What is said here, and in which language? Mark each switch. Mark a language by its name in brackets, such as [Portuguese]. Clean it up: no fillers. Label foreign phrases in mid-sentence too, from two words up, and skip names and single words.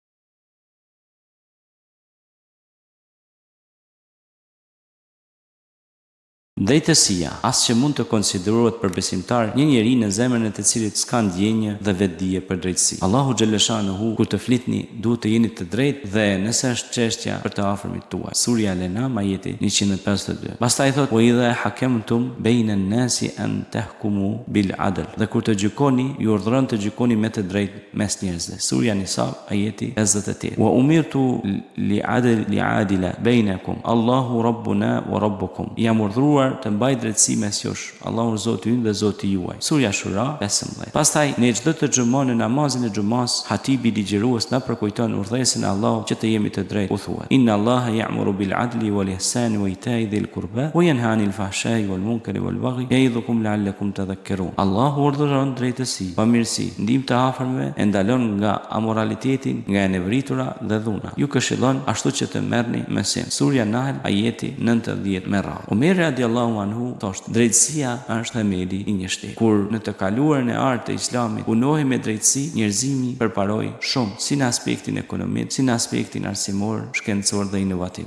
[Albanian] Drejtësia, as që mund të konsiderohet për besimtar një njeri në zemrën e të cilit s'ka ndjenjë dhe vetdije për drejtësi. Allahu xhaleshanuhu, kur të flitni, duhet të jeni të drejtë dhe nëse është çështja për të afërmit tuaj. Surja Al-An'am, ajeti 152. Pastaj thot: [Arabic] "وإذا حكمتم بين الناس أن تحكموا بالعدل." [Albanian] Dhe kur të gjykoni, ju urdhëron të gjykoni me të drejtë mes njerëzve. Surja Nisa, ajeti 58. [Arabic] "وأمرت لأعدل بينكم. الله ربنا وربكم." [Albanian] Jam urdhëruar urdhëruar të mbaj drejtësi mes jush. Allahu Zoti ynë dhe Zoti juaj. Surja Shura 15. Pastaj në çdo të xumon në namazin e xumas, hatibi ligjërues na përkujton urdhëresën e Allahut që të jemi të drejtë. U thuhet: [Arabic] إن الله يأمر بالعدل والإحسان وإيتاء ذي القربى وينهى عن الفحشاء والمنكر والبغي يعظكم لعلكم تذكرون. [Albanian] Allahu urdhëron drejtësi, pamirësi, ndihmë të afërmëve, e ndalon nga amoralitetin, nga e nevritura dhe dhuna. Ju këshillon ashtu që të merrni me sin. Surja Nahl ajeti 90 me radhë. Omer [Arabic] رضي الله عنه [Albanian] thoshte: drejtësia është themeli i një shteti. Kur në të kaluarën e artë të Islamit punohej me drejtësi, njerëzimi përparoi shumë, si në aspektin ekonomik, si në aspektin arsimor, shkencor dhe inovativ.